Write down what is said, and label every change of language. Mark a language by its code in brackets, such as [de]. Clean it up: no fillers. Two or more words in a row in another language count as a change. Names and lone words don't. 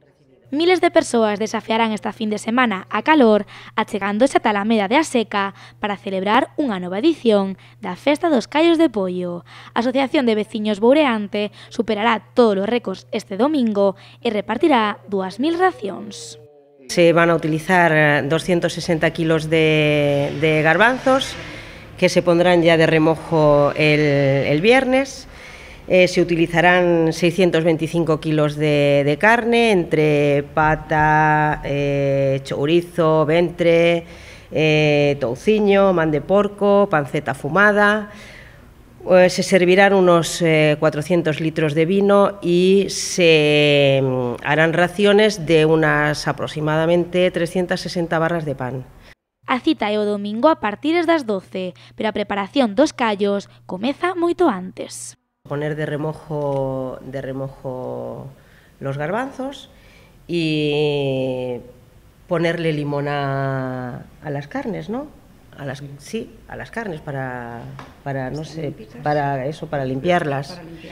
[gl] Miles de persoas desafiarán esta fin de semana a calor achegándose ata a Alameda de A Seca para celebrar unha nova edición da Festa dos Callos de Pollo. A Asociación de Veciños Boureante superará todos os récords este domingo e repartirá 2000 racións. [es] Se van a utilizar 260 kilos de garbanzos que se pondrán ya de remojo el viernes. Se utilizarán 625 kilos de carne, entre pata, [gl] chourizo, ventre, touciño, man de porco, panceta fumada. [es] Se servirán unos 400 litros de vino y se harán raciones de unas aproximadamente 360 barras de pan. [gl] A cita é o domingo a partir das 12, pero a preparación dos callos comeza moito antes. [es] Poner de remojo los garbanzos y ponerle limón a las carnes, ¿no? A las carnes para limpiarlas.